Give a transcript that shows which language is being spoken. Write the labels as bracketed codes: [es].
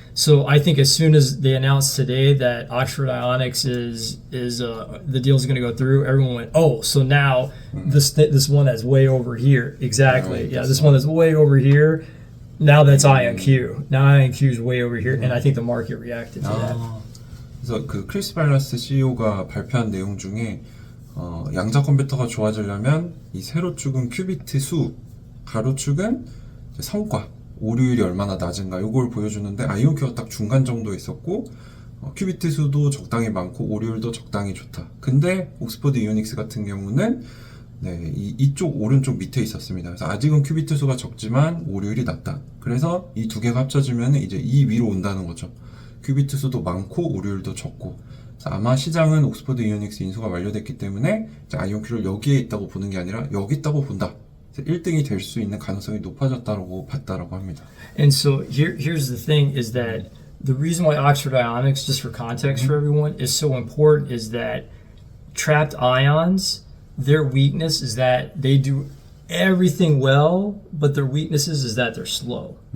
[en] So I think as soon as they announced today that Oxford Ionics is the deal's going to go through, everyone went, oh, so now this one that's way over here, exactly, Right, yeah, this one that's way over here. Now that's IonQ. Now IonQ is way over here, and I think the market reacted to that. [ko] 그래서 그 크리스 발라스 CEO가 발표한 내용 중에 양자 컴퓨터가 좋아지려면 이 세로축은 큐비트 수, 가로축은 이제 성과, 오류율이 얼마나 낮은가 이걸 보여주는데 아이온큐가 딱 중간 정도에 있었고 큐비트 수도 적당히 많고 오류율도 적당히 좋다. 근데 옥스퍼드 이오닉스 같은 경우는 이쪽 오른쪽 밑에 있었습니다. 그래서 아직은 큐비트 수가 적지만 오류율이 낮다. 그래서 이 두 개가 합쳐지면 이제 이 위로 온다는 거죠. 큐비트 수도 많고 오류율도 적고. 그래서 아마 시장은 옥스퍼드 이오닉스 인수가 완료됐기 때문에 이제 아이온큐를 여기에 있다고 보는 게 아니라 여기 있다고 본다. 1등이 될 수 있는 가능성이 높아졌다고 봤다라고 합니다. [en] And so here's the thing is that the reason why Oxford Ionics, just for context for everyone, is so important is that trapped ions, their weakness is that they do everything well, but their weaknesses is that they're slow.